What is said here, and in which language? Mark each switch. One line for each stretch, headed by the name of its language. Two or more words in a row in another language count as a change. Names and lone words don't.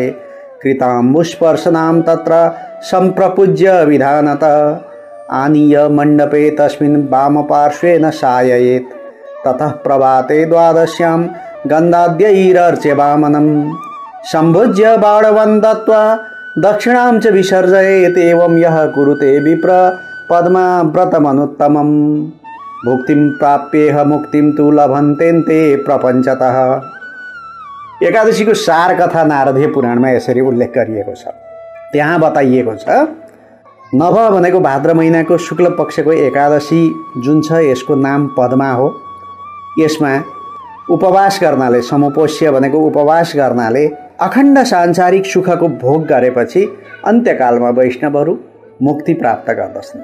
Sanskrit: कृताम्बुस्पर्शनां तत्र सम्प्रपूज्य विधानत आनीय मण्डपे तस्मिन् वामपार्श्वेन शाययेत् ततः प्रभाते द्वादश्यां गन्धाद्यैरर्च्य वामनं सम्भुज्य बाणवं दत्त्वा दक्षिणां च विसर्जयेत् एवं यः कुरुते विप्र पद्मा व्रतमनुत्तमं भुक्तिं प्राप्येह मुक्तिं तु लभन्तेन्ते प्रपञ्चतः।
Nepali: एकादशीको सार कथा नारदीय पुराणमा यसरी उल्लेख गरिएको छ। त्यहाँ बताइएको छ, नभ भनेको भाद्र महिनाको शुक्ल पक्षको एकादशी जुन छ यसको नाम पद्मा हो। यसमा उपवास गर्नाले, समुपोष्य भनेको उपवास गर्नाले अखण्ड सांसारिक सुखको भोग गरेपछि अन्त्यकालमा वैष्णवहरू मुक्ति प्राप्त गर्दछन्।